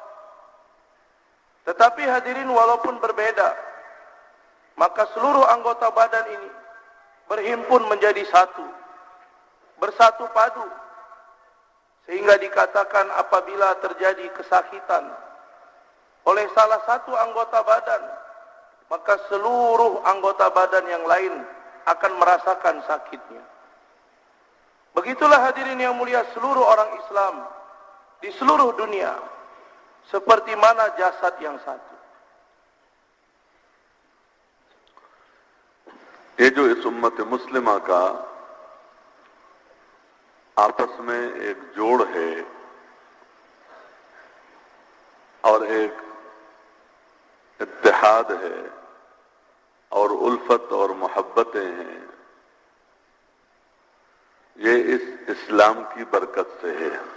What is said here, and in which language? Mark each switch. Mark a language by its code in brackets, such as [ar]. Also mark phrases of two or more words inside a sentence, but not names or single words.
[ms] Tetapi hadirin, walaupun berbeda, maka seluruh anggota badan ini berhimpun menjadi satu, bersatu padu, sehingga dikatakan apabila terjadi kesakitan oleh salah satu anggota badan, maka seluruh anggota badan yang lain akan merasakan sakitnya. Begitulah hadirin yang mulia, seluruh orang Islam di seluruh dunia seperti mana jasad yang satu. [ur] یہ جو اس امت مسلمہ کا آپس میں ایک جوڑ ہے اور ایک اتحاد ہے اور الفت اور محبتیں ہیں، یہ اس اسلام اسلام کی برکت سے ہے.